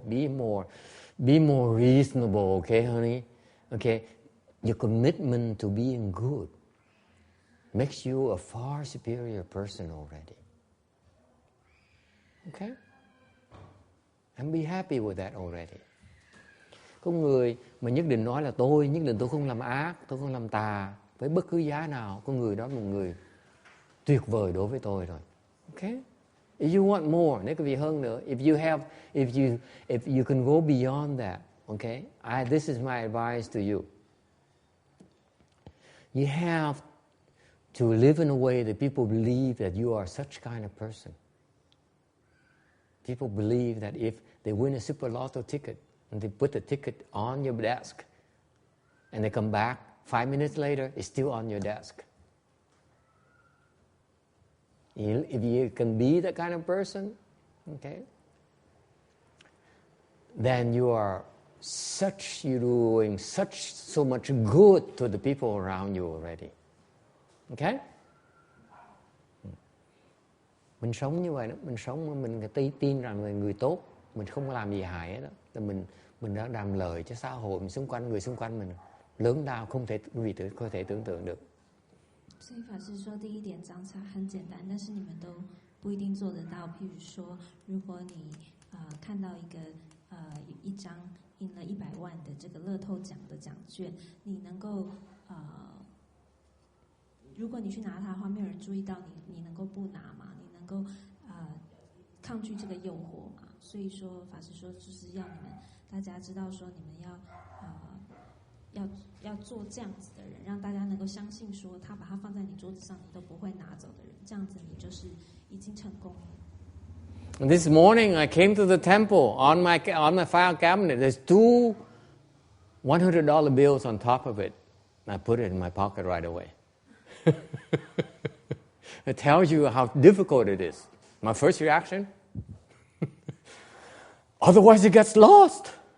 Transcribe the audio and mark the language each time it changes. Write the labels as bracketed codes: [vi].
[en] Be more reasonable, okay, honey? Okay, your commitment to being good makes you a far superior person already. Okay? And be happy with that already. [vi] Có người mà nhất định nói là nhất định tôi không làm ác, tôi không làm tà với bất cứ giá nào. Có người đó là một người tuyệt vời đối với tôi rồi. [en] Okay? If you want more, [vi] nếu có gì hơn nữa, [en] if you can go beyond that, okay? This is my advice to you. You have to live in a way that people believe that you are such kind of person. People believe that if they win a super lotto ticket and they put the ticket on your desk and they come back 5 minutes later, it's still on your desk. If you can be that kind of person, okay, then you're doing so much good to the people around you already. Okay? [vi] Mình sống như vậy đó, mình tin rằng là người tốt, mình không làm gì hại hết đó. Thì mình đã làm lợi cho xã hội, người xung quanh mình lớn lao không thể tưởng tượng được. [zh] 所以法师说，第一点讲起来很简单，但是你们都不一定做得到。譬如说，如果你看到一张印了100万的这个乐透奖的奖券，你能够如果你去拿它的话，没有人注意到你能够不拿吗？你能够抗拒这个诱惑吗？所以说，法师说就是要你们大家知道说，你们要做这样子的人，让大家能够相信说，他把它放在你桌子上，你都不会拿走的人，这样子你就是已经成功了。 [en] This morning I came to the temple on my file cabinet. There's 2 $100 bills on top of it. I put it in my pocket right away. It tells you how difficult it is. My first reaction, otherwise it gets lost.